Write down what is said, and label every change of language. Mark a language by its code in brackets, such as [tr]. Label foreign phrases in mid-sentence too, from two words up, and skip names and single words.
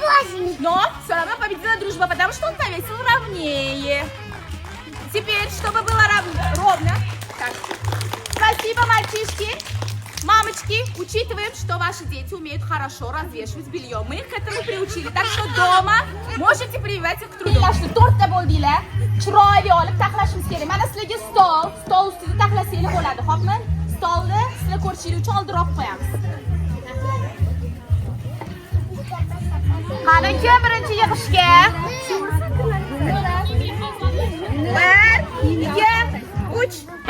[ru] Но все равно победила дружба, потому что он повесил ровнее. Теперь, чтобы было ровно. Так. Спасибо, мальчишки. Мамочки, учитываем, что ваши дети умеют хорошо развешивать белье. Мы их к этому приучили. Так что дома можете прививать их к труду. [uz] To'rtta bo'ldinglar. Chiroyli olib taxlashimiz kerak. Mana sizlarga stol ustida taxlasanglar bo'ladi, xo'pmi? Stolni sizlar ko'rishingiz uchun oldinroq qo'yamiz. Qani kim birinchi yig'ishga? 1, 2, 3.